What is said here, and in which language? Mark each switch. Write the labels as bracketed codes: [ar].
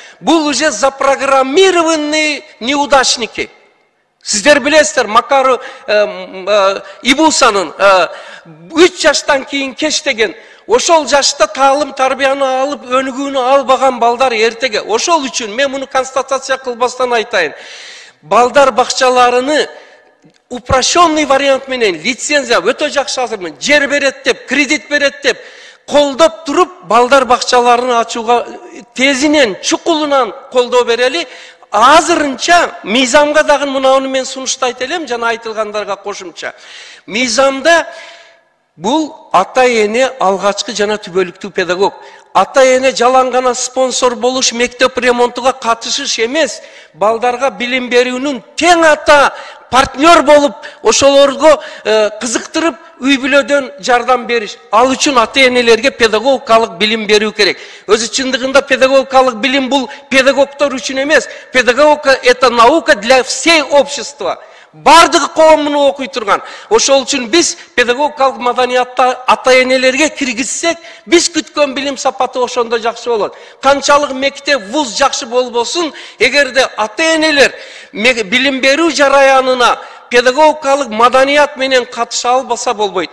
[ky] Бул [ru] уже запрограммированные неудачники. [ky] Сиздер билесиздер, Макару Ибусанын 3 жаштан кийин кеч деген, ошол жашта таалым тарбияны алып, өнүгүүнү албаган балдар эртеге. Ошол үчүн мен муну констатация кылбастан айтайын. Балдар бакчаларыны [ru] упрощенный вариант [ky] менен лицензия өтө жакшы азырмын, жер берет деп, кредит берет деп колдоп туруп, балдар бакчаларын ачууга тезинен, чукулунан колдоо берели. Азырынча мыйзамга дагы мынауну мен сунуштайт элем, жана айтылгандарга кошумча. Мыйзамда бул ата-эне алгачкы жана түбөлүктүү педагог. Ата-эне жалаң гана спонсор болуш, мектеп ремонтуга катышыш эмес, балдарга билим берүүнүн тең ата партнер болуп, ошолорго кызыктырып, үй бүлөдөн жардам бериш. Ал үчүн ата-энелерге педагогикалык билим берүү керек. Өзү чындыгында педагогикалык билим бул педагогтор үчүн эмес. [ru] Педагогика — это наука для всей общества. [ky] Бардыгы коомуну окуй турган. Ошол үчүн биз педагогикалык маданиятта ата-энелерге киргизсек, биз күткөн билим сапаты ошондо жакшы болот. Канчалык мектеп, вуз жакшы болбосун, эгерде ата-энелер билим берүү жараянына педагогикалык маданият менен катыша албаса болбойт.